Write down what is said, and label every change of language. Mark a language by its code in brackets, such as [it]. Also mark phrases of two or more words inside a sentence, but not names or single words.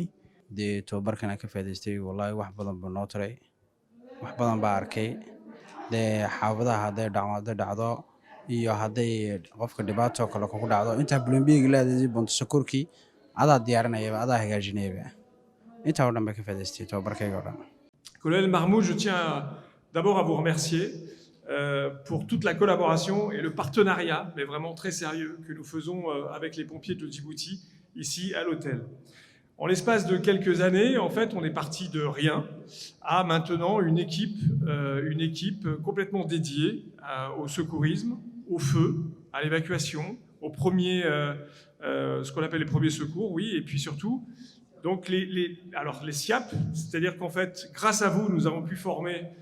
[so] dee tababarkan aan ka faa'iideystay wallahi wax badan buu noo taray wax badan baa arkay dee xaafadaha hadday dhacdo iyo hadday qofka dhibaato kale ku dhacdo inta blombiga laadii bonto sakurki adaa diyaarinayaba adaa hagaajinayaba inta oo dhan baa ka faa'iideystay tababarkayga oo dhan. [fr] Colonel Mahmoud, je tiens d'abord à vous remercier pour toute la collaboration et le partenariat, mais vraiment très sérieux, que nous faisons avec les pompiers de Djibouti, ici à l'hôtel. En l'espace de quelques années, en fait, on est parti de rien à maintenant une équipe complètement dédiée au secourisme, au feu, à l'évacuation, aux premiers, ce qu'on appelle les premiers secours, oui, et puis surtout, donc les SIAP, c'est-à-dire qu'en fait, grâce à vous, nous avons pu former